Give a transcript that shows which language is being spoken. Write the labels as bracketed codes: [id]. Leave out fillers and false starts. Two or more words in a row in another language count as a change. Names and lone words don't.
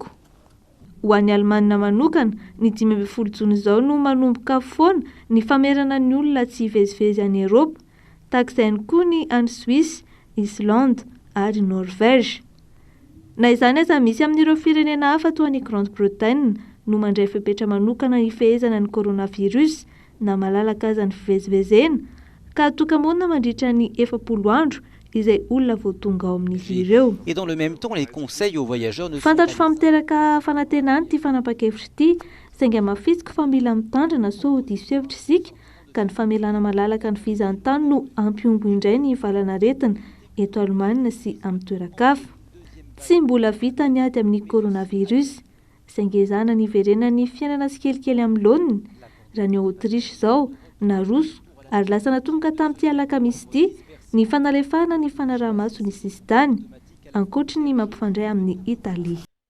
[mg] Ho an'ny Alemana manokana ny 15 Jona izao no manomboka foana ny famerana ny olona tsy hivezivezy any Eropa, tahak'izay ihany koa ny any Suisse, Islande ary Norvège. Na izany aza misy amin'ireo firenena hafa toa ny Grande-Bretagne no mandray fepetra manokana hifehezana ny coronavirus na malalaka aza ny fivezivezena ka toka-monina mandritra ny 40 andro izay olona voatonga ao amin'izy ireo. [fr] Et dans le même temps, les conseils aux voyageurs ne [mg] fantatro fa miteraka fanantenana ity fanapa-kevitra ity saingy mafisiko fa mila mitandrina so diso hevitra isika ka ny famelana malalaka ny fizahantany no ampiombo indray ny valanaretina eto Alemana sy amin'ny toeran-kafa. Tsy mbola vita ny ady amin'ny coronavirus saingy ezahana ny iverenany fiainana tsikelikely amin'ny laoniny raha ny Autriche izao naroso ary lasa natomboka tamin'ity alakamisy ity ny fanalefahana ny fanaraha-maso ny sistany ankoatra ny mampifandray amin'ny Italia.